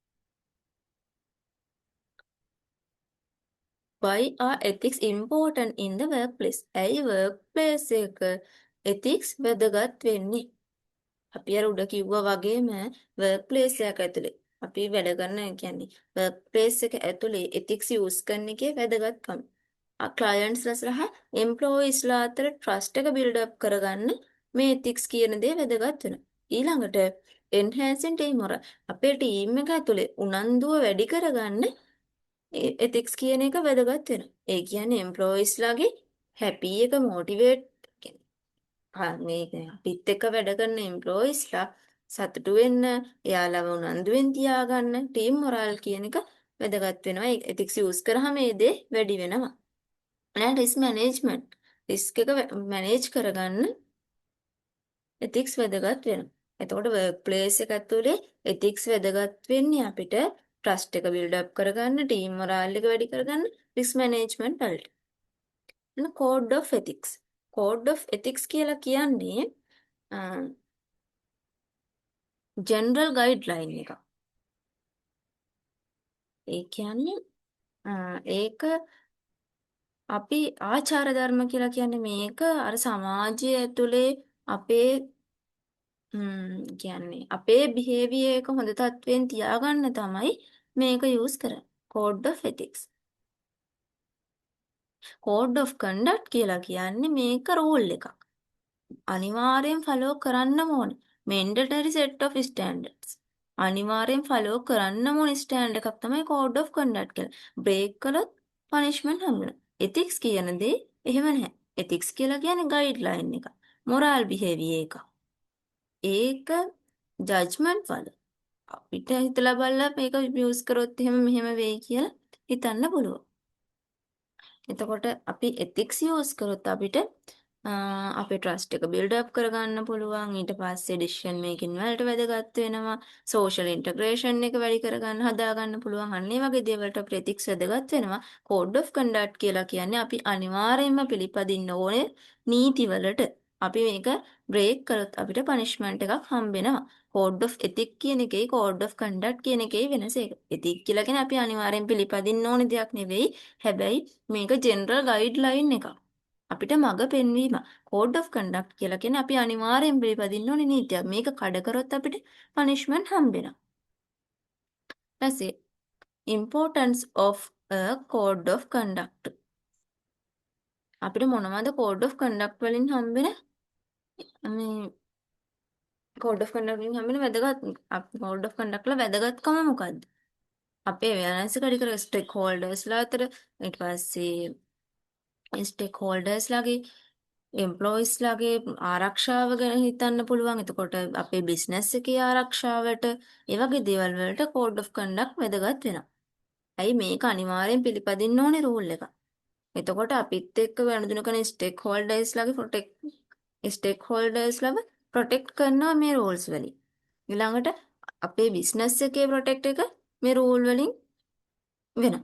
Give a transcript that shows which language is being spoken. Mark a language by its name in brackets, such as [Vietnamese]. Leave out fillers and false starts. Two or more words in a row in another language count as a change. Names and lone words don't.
[English] Why are ethics important in the workplace? [Sinhala] ඇයි workplace එක ethics වැදගත් වෙන්නේ? අපි අර උඩ කිව්වා වගේම workplace එකක් ඇතුලේ අපි වැඩ කරන කියන්නේ workplace එක ඇතුලේ ethics use කරන එකේ වැදගත්කම. clients ලා සහ employees ලා අතර trust එක [English] build up [Sinhala] කරගන්න මේ ethics කියන දේ වැදගත් වෙනවා. ඊළඟට [English] enhancing team morale [Sinhala] අපේ team එක ඇතුලේ උනන්දුව වැඩි කරගන්න ethics කියන එක වැදගත් වෙනවා. ඒ කියන්නේ employees ලාගේ happy එක motivate මේ අපිත් එක්ක වැඩ කරන employees ලා සතුටු වෙන්න, එයාලව උනන්දුවෙන් තියාගන්න [English] team morale [Sinhala] කියන එක වැදගත් වෙනවා. ඒ ethics use කරාම මේ දේ වැඩි වෙනවා. ඊළඟ [English] risk management risk [Sinhala] එක manage කරගන්න ethics වැදගත් වෙනවා. එතකොට [English] work place [Sinhala] එක ඇතුලේ ethics වැදගත් වෙන්නේ අපිට trust එක [English] build up [Sinhala] කරගන්න, [English] team morale [Sinhala] එක වැඩි කරගන්න, [English] risk management [Sinhala] වලට. [English] code of ethics. code of ethics [Sinhala] කියලා කියන්නේ [English] general guideline එක. [Sinhala] ඒ කියන්නේ ඒක අපි ආචාර ධර්ම කියලා කියන්නේ මේක අර සමාජය ඇතුලේ අපේ කියන්නේ අපේ බිහේවියර් එක හොඳ තත්ත්වයෙන් තියාගන්න තමයි මේක යූස් කරන්නේ. [English] code of ethics. code of conduct [Sinhala] කියලා කියන්නේ මේක රූල් එකක්. අනිවාර්යෙන් ෆලෝ කරන්නම ඕන. [English] mandatory set of standards. [Sinhala] අනිවාර්යෙන් ෆලෝ කරන්නම ඕන ස්ටෑන්ඩ් එකක් තමයි [English] code of conduct [Sinhala] කියලා. බ්‍රේක් කළොත් punishment හම්බෙනවා. ethics කියන දේ එහෙම නැහැ. ethics කියලා කියන්නේ guideline එක. [English] moral behavior [Sinhala] එක. ඒක ජජ්මන්ට් වල අපිට හිතලා බලලා මේක යූස් කරොත් එහෙම මෙහෙම වෙයි කියලා හිතන්න පුළුවන්. එතකොට අපි ethics යූස් කරොත් අපිට අපේ trust එක [English] build up [Sinhala] කරගන්න පුළුවන්. ඊට පස්සේ [English] decision making [Sinhala] වලට වැදගත් වෙනවා. [English] social integration [Sinhala] එක වැඩි කරගන්න හදාගන්න පුළුවන්. අන්න ඒ වගේ දේවල්ට අපේ ethics වැදගත් වෙනවා. [English] code of conduct [Sinhala] කියලා කියන්නේ අපි අනිවාර්යයෙන්ම පිළිපදින්න ඕනේ නීතිවලට. අපි මේක break කළොත් අපිට punishment එකක් හම්බෙනවා. [English] code of ethics [Sinhala] කියන එකේ [English] code of conduct [Sinhala] කියන එකේ වෙනස ඒක. ethics කියලා කියන්නේ අපි අනිවාර්යෙන් පිළිපදින්න ඕනේ දෙයක් නෙවෙයි. හැබැයි මේක [English] general guideline [Sinhala] එකක්. අපිට මඟ පෙන්වීම. [English] code of conduct [Sinhala] කියලා කියන්නේ අපි අනිවාර්යෙන් පිළිපදින්න ඕනේ නීතියක්. මේක කඩ කරොත් අපිට punishment හම්බෙනවා. ඊපස්සේ [English] importance of a code of conduct. [Sinhala] අපිට මොනවද [English] code of conduct [Sinhala] වලින් හම්බෙන මේ [English] code of conduct [Sinhala] වලින් හම්බෙන [English] code of conduct [Sinhala] වල වැදගත්කම මොකද්ද? අපේ awareness එක වැඩි කර stakeholdersලා අතර ඊට පස්සේ stakeholdersලාගේ එම්ප්ලොයිස්ලාගේ ආරක්ෂාව ගැන හිතන්න පුළුවන්. එතකොට අපේ බිස්නස් එකේ ආරක්ෂාවට ඒ වගේ දේවල් වලට [English] code of conduct [Sinhala] වැදගත් වෙනවා. ඇයි මේක අනිවාර්යෙන් පිළිපදින්න ඕනේ රූල් එක. එතකොට අපිත් එක්ක වැළඳුන කෙන ස්ටේක්හෝල්ඩර්ස්ලව ප්‍රොටෙක්ට් කරනවා මේ රූල්ස් වලින්. ඊළඟට අපේ බිස්නස් එකේ ප්‍රොටෙක්ට් එක මේ රූල් වලින් වෙනවා.